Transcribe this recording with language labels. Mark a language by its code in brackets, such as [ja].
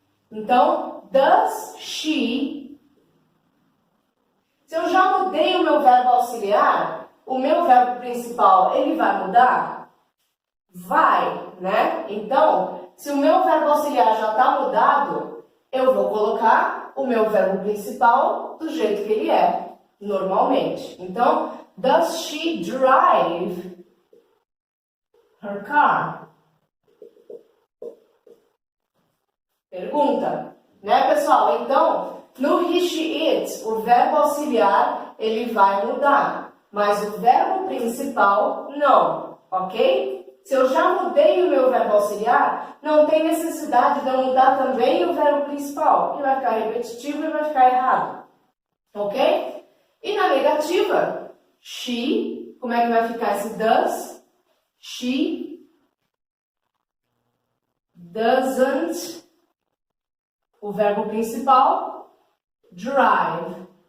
[pt] Então, [en] does she... [pt] Se eu já mudei o meu verbo auxiliar, o meu verbo principal, ele vai mudar? Vai, né? Então, se o meu verbo auxiliar já está mudado, eu vou colocar o meu verbo principal do jeito que ele é, normalmente. Então, [en] does she drive her car? [pt] Pergunta, né, pessoal? Então, no he, she, it, o verbo auxiliar, ele vai mudar, mas o verbo principal, não, ok? Se eu já mudei o meu verbo auxiliar, não tem necessidade de eu mudar também o verbo principal, que vai ficar repetitivo e vai ficar errado, ok? E na negativa, she, como é que vai ficar esse does? [en] She doesn't, [pt] o verbo principal, [en] drive.